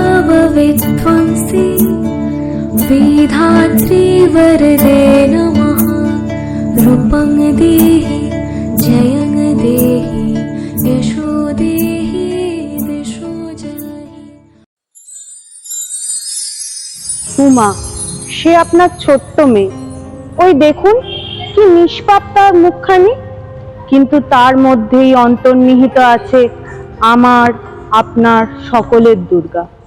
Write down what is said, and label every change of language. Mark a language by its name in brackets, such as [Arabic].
[Sanskrit] मधुकैठवविध्वंसी विधात्री वरदे नमः। रूपं देहि जयं देहि यशो देहि दिशो जहि। [Bangla] উমা, সে আপনার ছোট্ট মেয়ে, ওই দেখুন কি নিষ্পাপ তার মুখখানি, কিন্তু তার মধ্যেই অন্তর্নিহিত আছে আমার আপনার সকলের দুর্গা।